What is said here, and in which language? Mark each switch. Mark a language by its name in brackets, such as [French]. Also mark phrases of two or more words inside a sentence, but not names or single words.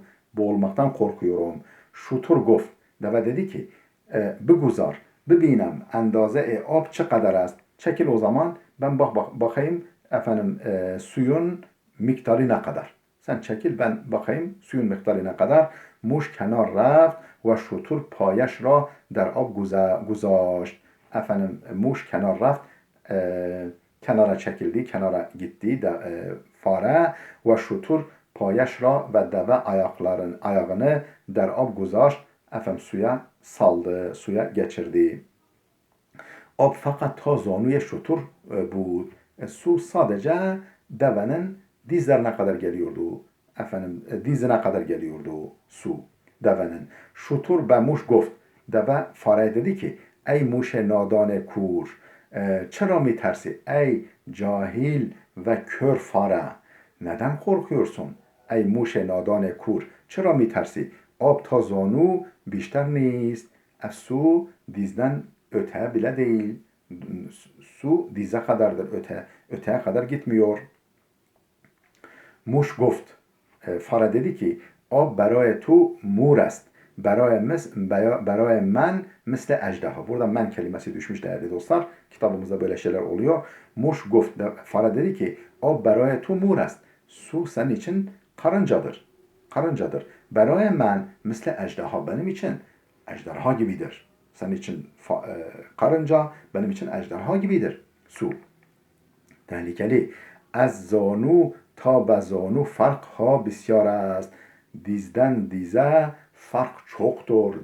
[Turkish] Boğulmaktan korkuyorum. [Persian] شتر گفت, [Turkish] deve dedi ki [Persian] بگذار ببینم اندازه آب چه قدر است. [Turkish] Çekil o zaman, Ben bakayım efendim suyun miktarı ne kadar. Sen çekil ben bakayım suyun miktarı ne kadar. [Persian] موش کنار رفت و شتر پایش را در آب گذاشت. [Turkish] Efendim [Persian] موش کنار رفت [Turkish] kenara çekildi, kenara gitti fare ve [Persian] شتر پایش را [Turkish] ve deve ayağını [Persian] در آب گذاشت [Turkish] efendim suya saldı, suya geçirdi. [Persian] آب فقط تا زانوی شتر بود. [Turkish] Su sadece devenin dizlerine kadar geliyordu. Efendim dizine kadar geliyordu su devenin. [Persian] شتر به موش گفت. [Turkish] Deve fareye dedi ki [Persian] ای موش نادان کور. چرا میترسی [Turkish] ey cahil ve kör fare neden korkuyorsun [Persian] ey موش نادان کور چرا میترسی آب تا زانو بیشتر نیست [Turkish] su dizden öteye bile değil su dize kadardır öteye kadar gitmiyor [Persian] موش گفت [Turkish] fare dedi ki [Persian] آب برای تو مور است برای من مثل ejderha. [Turkish] Burada men kelimesi düşmüş değerli dostlar. Kitabımızda böyle şeyler oluyor. [Persian] موش گفت [Turkish] fare dedi ki o [Persian] برای تو مور است. [Turkish] Su senin için karıncadır. Karıncadır. [Persian] برای من مثل ejderha. [Turkish] Benim için ejderha gibidir. Senin için karınca, benim için ejderha gibidir. Su. Tehlikeli. [Persian] از زانو تا به زانو فرق ها بسیار است. [Turkish] Dizden dize fark çoktur.